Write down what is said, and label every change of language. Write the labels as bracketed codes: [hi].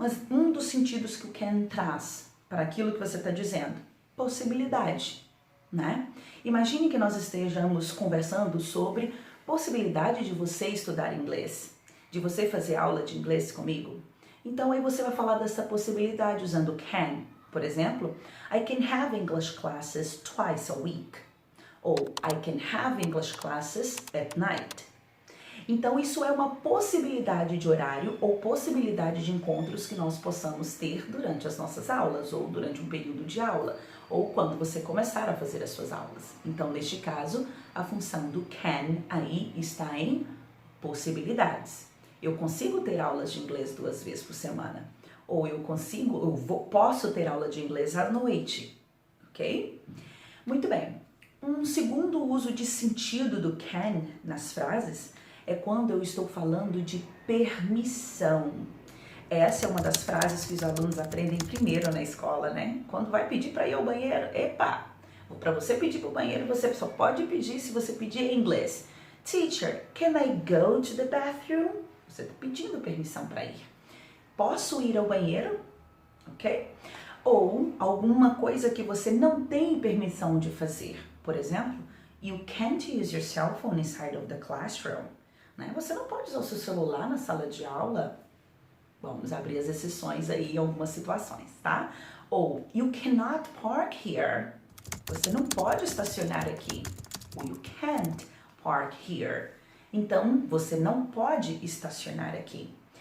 [pt] Um dos sentidos que o can traz para aquilo que você está dizendo, possibilidade, né? Imagine que nós estejamos conversando sobre possibilidade de você estudar inglês, de você fazer aula de inglês comigo. Então aí você vai falar dessa possibilidade usando can. Por exemplo, [en] I can have English classes twice a week. Ou I can have English classes at night. [pt] Então isso é uma possibilidade de horário ou possibilidade de encontros que nós possamos ter durante as nossas aulas ou durante um período de aula ou quando você começar a fazer as suas aulas. Então, neste caso, a função do can aí está em possibilidades. Eu consigo ter aulas de inglês 2 vezes por semana. Ou posso ter aula de inglês à noite, ok? Muito bem. Um segundo uso de sentido do can nas frases é quando eu estou falando de permissão. Essa é uma das frases que os alunos aprendem primeiro na escola, né? Quando vai pedir para ir ao banheiro, epa! Para você pedir para o banheiro, você só pode pedir se você pedir em inglês. [en] Teacher, can I go to the bathroom? [pt] Você está pedindo permissão para ir. Posso ir ao banheiro? Ok? Ou alguma coisa que você não tem permissão de fazer. Por exemplo, [en] you can't use your cell phone inside of the classroom. [pt] Né? Você não pode usar o seu celular na sala de aula. Vamos abrir as exceções aí em algumas situações, tá? Ou, [en] you cannot park here. [pt] Você não pode estacionar aqui. Ou, [en] you can't park here. [pt] Então, você não pode estacionar aqui.